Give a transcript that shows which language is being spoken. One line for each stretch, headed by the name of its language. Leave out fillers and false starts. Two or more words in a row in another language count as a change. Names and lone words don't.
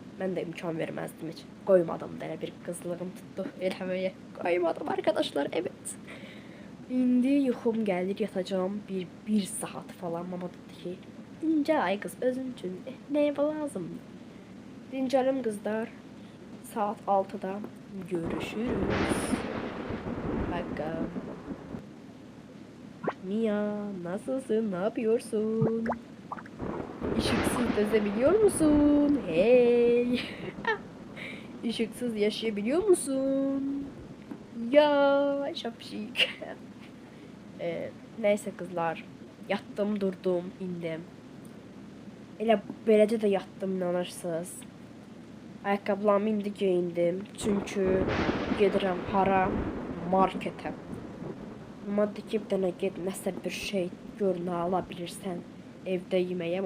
Azerbaijani: Mən də imkan verməzdim heç. Qoymadım da elə bir qızlığım tutdu eləməyə. Qoymadım
Turkish: arkadaşlar, evet.
Azerbaijani: İndi yuxum gəlir, yatacağım bir saat falan. Mama dedi ki, dincəl ay qız özün üçün. Nəyə lazımdır? Dincəlim qızlar.
Turkish: Saat 6'da görüşürüz. Bakalım. Mia, nasılsın? Ne yapıyorsun? Işıksız gezebiliyor musun? Hey. Işıksız yaşayabiliyor musun? Ya şapşik. Neyse kızlar.
Azerbaijani: Yattım, durdum, indim. Elə beləcə də yattım, inanırsınız. Ayaqqabılarımı indi geyindim. Çünki gedirəm hara? Marketə. Amma dedi ki, bir dənə get, nəsə bir şey gör, nə ala bilirsən evdə yeməyəm.